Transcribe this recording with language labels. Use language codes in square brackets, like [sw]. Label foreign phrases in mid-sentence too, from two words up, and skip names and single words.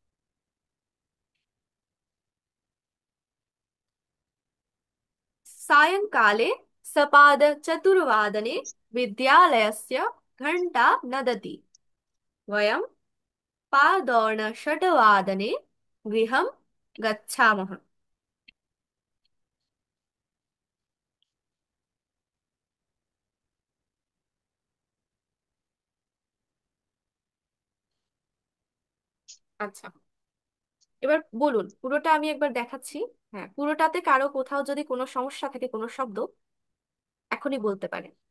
[sa] सायंकाले सपादचतुर्वादने विद्यालयस्य घण्टा नदति। वयं पादोनषड्वादने गृहं गच्छामः। [bn] আচ্ছা, এবার বলুন পুরোটা আমি একবার দেখাচ্ছি। হ্যাঁ, পুরোটাতে কারো কোথাও যদি কোনো সমস্যা থাকে কোনো শব্দ এখনই বলতে পারে।